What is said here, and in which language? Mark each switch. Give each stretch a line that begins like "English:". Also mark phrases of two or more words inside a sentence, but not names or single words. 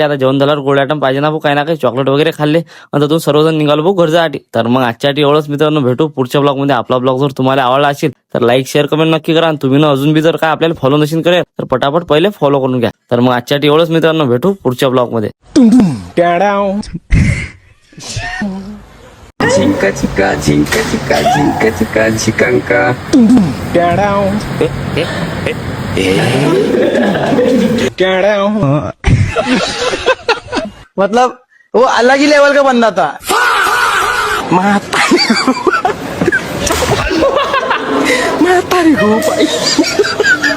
Marathi: आता जेवण झाल्यावर गोड आयटम पाहिजे ना भाऊ, काही ना काही चॉकलेट वगैरे खाल्ले आणि तिथून सर्वजण निघालो भाऊ घर जायसाठी. तर मग आजच्यासाठी एवढंच मित्रांनो. भेटू पुढच्या ब्लॉग मध्ये. आपला ब्लॉग जर तुम्हाला आवडला असेल तर
English: like share comment
Marathi: नक्की करा. आणि तुम्ही ना अजून बी जर काय आपल्याला फॉलो नसेल करेल तर पटापट पहिले फॉलो करून घ्या. तर मग आजच्यासाठी एवढंच मित्रांनो. भेटू पुढच्या ब्लॉग मध्ये. Cinca chica cinca chica cinca chica chicanca
Hindi: मतलब वो अलग ही लेवल का बंदा था। माता रे गो भाई।